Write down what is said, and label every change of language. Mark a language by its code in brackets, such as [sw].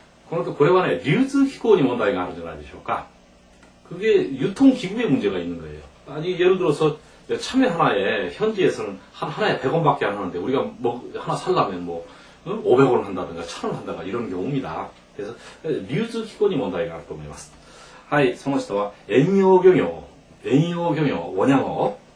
[ja] これはね、流通機構に問題があるんじゃないでしょうか。 [ko] 그게 유통기구에 문제가 있는 거예요. 아니, 예를 들어서, 참외 하나에, 현지에서는 하나에 100원밖에 안 하는데, 우리가 하나 살려면 500원 한다든가, 1000원 한다든가, 이런 경우입니다. [ja] 그래서, 류즈기구니 문제가 あると思います。はい、その下は、遠洋漁業、원양어。